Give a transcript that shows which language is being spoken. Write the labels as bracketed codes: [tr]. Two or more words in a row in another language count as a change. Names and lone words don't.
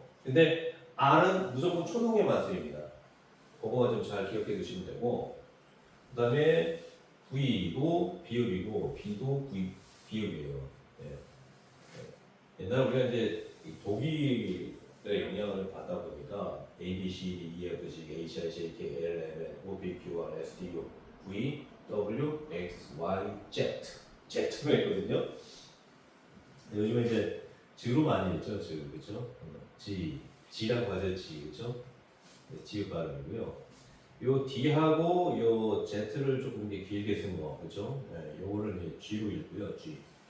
[ko] 근데 R은 무조건 초성에만 쓰입니다. 그거만 좀 잘 기억해 두시면 되고, 그 다음에 V도 비읍이고 B도 비읍이에요. 네. 옛날 우리가 이제 독일의 영향을 받다 보니까 A, B, C, D, E, F, G, H, I, J, K, L, M, N, O, P, Q, R, S, T, U, V, W, X, Y, Z Z로 했거든요. 요즘에 이제 G로 많이 했죠, G, 그렇죠? G라고 하죠, G, 그렇죠? 네, G 발음이고요. 요 D하고 요 Z를 조금 이제 길게 쓴 거, 그렇죠? 네, 요거를 이제 G로 읽고요, G.